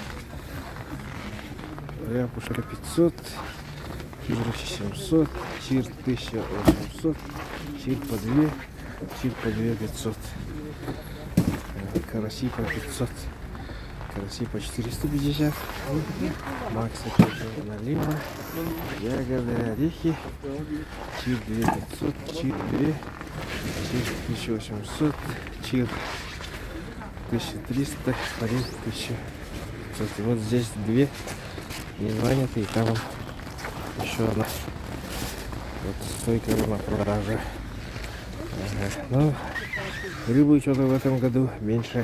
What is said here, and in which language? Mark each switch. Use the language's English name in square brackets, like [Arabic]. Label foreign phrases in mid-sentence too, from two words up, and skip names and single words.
[Russian] ряпушка 500, чир 700, чир 1800, чир по 2, чир по 2 500, караси по 500, караси по 450, макса налива, ягоды, орехи, чир 2500, чир 2, чир 1800, чир 1300, форель 1500. И вот здесь две не заняты, и там еще одна. Вот стойка на продаже. Ага. Ну, рыбы что-то в этом году меньше.